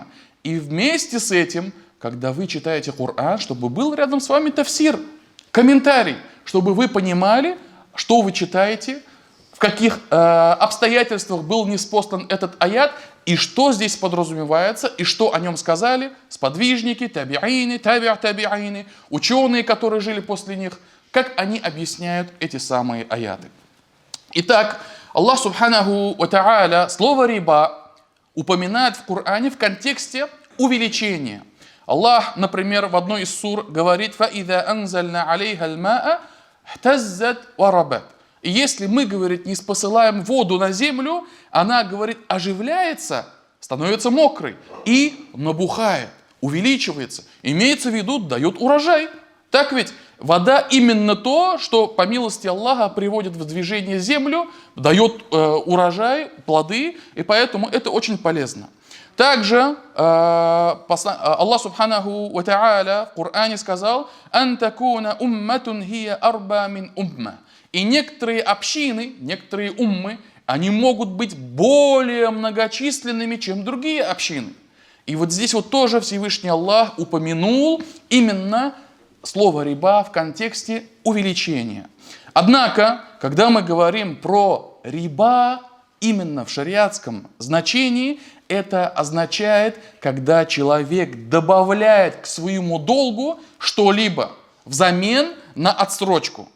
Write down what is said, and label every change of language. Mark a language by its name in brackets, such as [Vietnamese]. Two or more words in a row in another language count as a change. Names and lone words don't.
[Russian] И вместе с этим, когда вы читаете Коран, чтобы был рядом с вами тафсир, комментарий, чтобы вы понимали, что вы читаете, в каких обстоятельствах был ниспослан этот аят, и что здесь подразумевается, и что о нем сказали сподвижники, таби'ины, таби'ины, ученые, которые жили после них, как они объясняют эти самые аяты. Итак, Аллах [Arabic] سبحانه وتعالى [Russian] слово «риба» упоминает в Коране в контексте увеличения. Аллах, например, в одной из сур говорит: [Arabic] فإذا أنزلنا عليها الماء اهتزت وربت». [Russian] И если мы, говорит, не спосылаем воду на землю, она, говорит, оживляется, становится мокрой и набухает, увеличивается. Имеется в виду, дает урожай. Так ведь вода именно то, что по милости Аллаха приводит в движение землю, дает урожай, плоды, и поэтому это очень полезно. Также Аллах [Arabic] سبحانه وتعالى [Russian] в Коране сказал: [Arabic] أن تكون أمة هي أربى من أمة». [Russian] И некоторые общины, некоторые уммы, они могут быть более многочисленными, чем другие общины. И вот здесь вот тоже Всевышний Аллах упомянул именно слово «риба» в контексте увеличения. Однако, когда мы говорим про риба именно в шариатском значении, это означает, когда человек добавляет к своему долгу что-либо взамен на отсрочку.